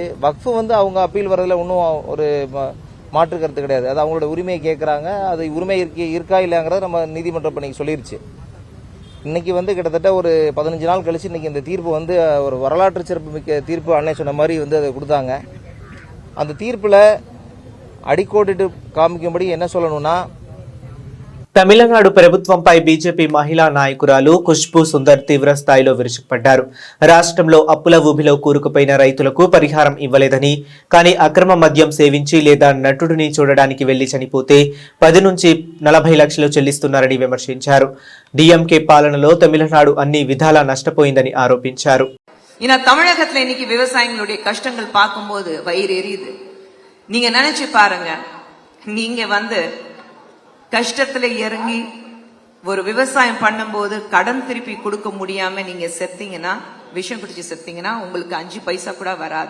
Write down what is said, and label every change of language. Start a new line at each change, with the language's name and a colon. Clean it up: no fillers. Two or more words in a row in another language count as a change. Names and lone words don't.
Tamil: வக்ஃபு வந்து அவங்க அப்பீல் வரதுல ஒன்றும் ஒரு மாற்று கருத்து கிடையாது. அது அவங்களோட உரிமையை கேட்குறாங்க. அது உரிமை இருக்கா இல்லைங்கிறத நம்ம நீதிமன்றம் இப்போ இன்னைக்கு சொல்லிருச்சு. இன்னைக்கு வந்து கிட்டத்தட்ட ஒரு 15 நாள் கழிச்சு இன்னைக்கு இந்த தீர்ப்பு வந்து ஒரு வரலாற்று சிறப்பு மிக்க தீர்ப்பு அன்னை சொன்ன மாதிரி வந்து அதை கொடுத்தாங்க. அந்த தீர்ப்பில் అడికోడిటు కామికంబడి என்ன சொல்லணும்னா
Telugu: తమిళనాడు ప్రభుత్వంపై బీజేపీ మహిళా నాయకురాలు ఖుష్బూ సుందర్ తీవ్ర స్థాయిలో విరుచుకుపడ్డారు. రాష్ట్రంలో అప్పుల ఊబిలో కూరుకుపోయిన రైతులకు పరిహారం ఇవ్వలేదని, కానీ అక్రమ మద్యం సేవించి లేదా నటుడిని చూడడానికి వెళ్లి చనిపోతే 10 నుంచి 40 లక్షలు చెల్లిస్తున్నారని విమర్శించారు. డిఎంకే పాలనలో తమిళనాడు అన్ని విధాలా నష్టపోయిందని ఆరోపించారు.
Tamil: தமிழகத்துல இன்னைக்கு விவசாயிகளுடைய கஷ்டங்கள் பார்க்கும்போது வயிறு எரியுது. நீங்க நினைச்சு பாருங்க, நீங்க வந்து கஷ்டத்துல இறங்கி ஒரு விவசாயம் பண்ணும்போது கடன் திருப்பி கொடுக்க முடியாம நீங்க செத்தீங்கன்னா, விஷம் குடிச்சு செத்தீங்கன்னா உங்களுக்கு 5 பைசா கூட வராது.